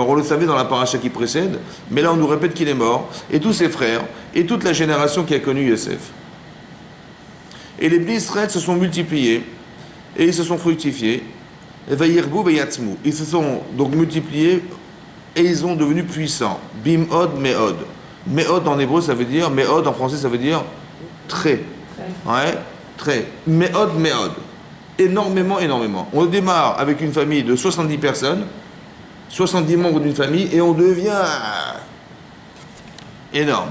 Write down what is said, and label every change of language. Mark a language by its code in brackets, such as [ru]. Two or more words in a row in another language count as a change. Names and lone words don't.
[fr] On le savait dans la paracha qui précède, mais là on nous répète qu'il est mort. Et tous ses frères, et toute la génération qui a connu Yosef. Et les Bnei Israël se sont multipliés. Et ils se sont fructifiés. Ils se sont donc multipliés et ils sont devenus puissants. [he] במאוד, מאוד. [fr] Me'od en hébreu ça veut dire, me'od en français ça veut dire très. Ouais, très. [he] מאוד, מאוד. [fr] Énormément, énormément. On démarre avec une famille de 70 personnes, 70 membres d'une famille, et on devient énorme.